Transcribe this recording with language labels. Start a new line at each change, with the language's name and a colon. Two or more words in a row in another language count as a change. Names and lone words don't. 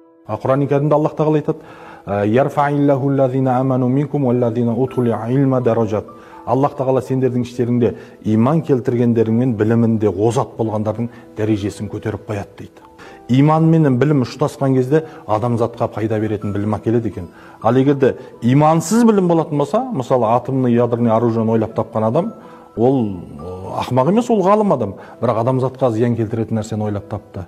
Kazakh: Құран-ы Кәрімде Аллах тағала айтады:
Arabic: "يرفع الله الذين آمنوا منكم والذين أوتوا العلم درجات".
Kazakh: Аллах тағала сендердің іштеріңде иман келтіргендеріңмен білімінде озат болғандардың дәрежесін көтеріп қояды дейді. Иман менен білім ұштасқан кезде адамзатқа пайда беретін білім әкеледі екен. Ал егерде имансыз білім болатын болса, мысалы
Russian: атомный ядерный
Kazakh: оружиені ойлап тапқан адам, ол ақымақ емес, ол ғалым адам, бірақ адамзатқа зиян келтіретін нәрсені ойлап тапты.